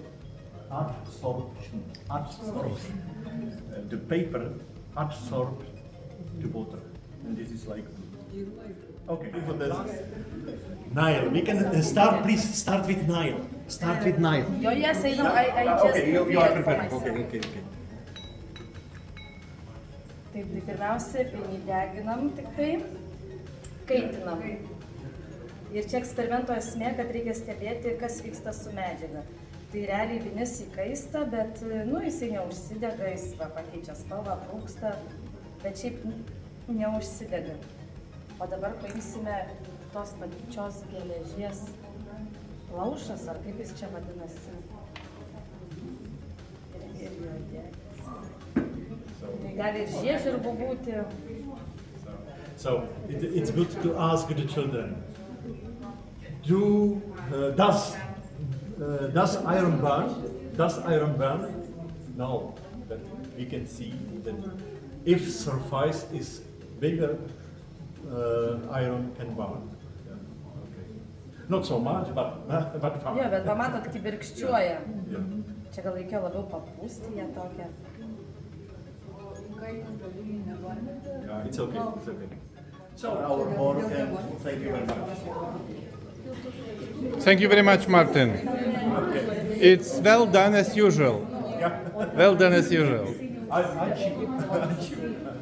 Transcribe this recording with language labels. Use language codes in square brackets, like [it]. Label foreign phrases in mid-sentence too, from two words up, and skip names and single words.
[en] Adsorption. Adsorption. The paper absorbs the water, and this is like. Okay. Nile. We can start. Please start with Nile. Start with Nile. Oh, yes, I know. I just. Okay, you are prepared. Okay. [lt] Taip, tai pirmiausia, vieni deginam, tik tai kaitinam. Ir čia eksperimento esmė, kad reikia stebėti, kas vyksta su medžiaga. Tai realiai vinis įkaista, bet, jisai neužsidega, jis pakeičia spalvą, trūksta, bet šiaip neužsidega. O dabar paimsime tos pačios geležies plaušas, ar kaip jis čia vadinasi. Ir jo degis. Tai gali ir žiežirbų būti. [en] So it's good to ask the children. Does iron burn? Does iron burn? No. But we can see that if surface is bigger, iron can burn. Yeah. Okay. Not so much, but fine. [lt] Jo, bet pamatot, kibirkščiuoja. Čia gal reikėjo labiau papūsti ją tokią. [en] Yeah, it's okay. It's okay. So our board, thank you very much. Thank you very much, Martin. It's well done as usual. Well done as usual.